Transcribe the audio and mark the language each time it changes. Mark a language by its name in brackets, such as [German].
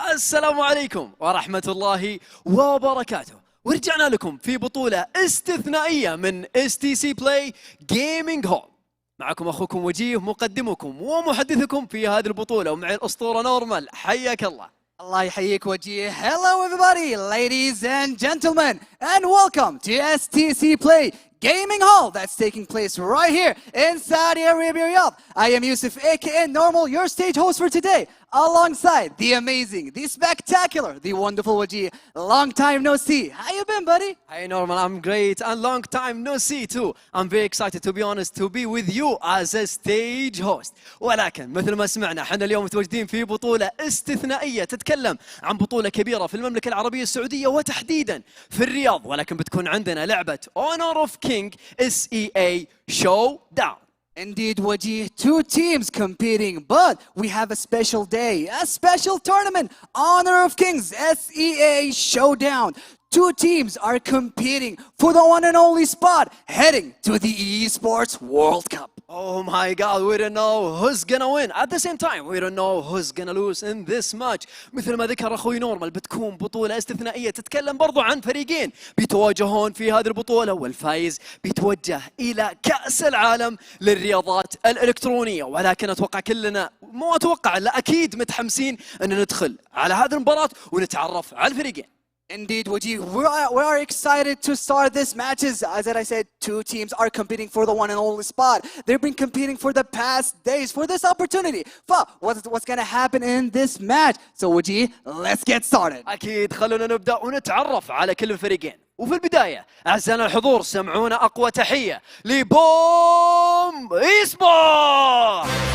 [Arabic] السلام عليكم ورحمة الله وبركاته. ورجعنا لكم في بطولة استثنائية من STC Play Gaming Hall. معكم أخوكم وجيه مقدمكم ومحدثكم في هذه البطولة، ومعي الأسطورة نورمال. حياك الله. Allah يحييك وجيه. [English] Hello everybody, ladies and gentlemen, and welcome to STC Play Gaming Hall that's taking place right here in Saudi Arabia, Riyadh. I am Yusuf, aka Normal, your stage host for today, alongside the amazing, the spectacular, the wonderful Wajih. Long time no see. How you been, buddy? Hi Normal, I'm great, and long time no see too. I'm very excited, to be honest, to be with you as a stage host. [Arabic] ولكن مثل ما سمعنا احنا اليوم متواجدين في بطولة استثنائية تتكلم عن بطولة كبيرة في المملكة العربية السعودية وتحديدا في الرياض، ولكن بتكون عندنا لعبة Honor of King SEA Showdown. [English] Indeed, Wajih, two teams competing, but we have a special day, a special tournament, Honor of Kings SEA Showdown. Two teams are competing for the one and only spot, heading to the Esports World Cup. Oh my God, we don't know who's gonna win. At the same time, we don't know who's gonna lose in this match. [Arabic] مثل ما ذكر أخوي نورمال، بتكون بطولة استثنائية تتكلم برضو عن فريقين بيتواجهون في هذه البطولة، والفايز بيتوجه إلى كأس العالم للرياضات الإلكترونية. ولكن أتوقع كلنا، مو أتوقع، لا أكيد متحمسين أن ندخل على هذه المباراة ونتعرف على الفريقين. [English] Indeed, Wajih, we are excited to start this matches. As I said, two teams are competing for the one and only spot. They've been competing for the past days for this opportunity. But what's going to happen in this match? So, Wajih, let's get started. [Arabic] أكيد، خلونا نبدأ ونتعرف على كل الفريقين. وفي البداية أعزائنا الحضور، سمعونا أقوى تحية لبوم إيسبورت.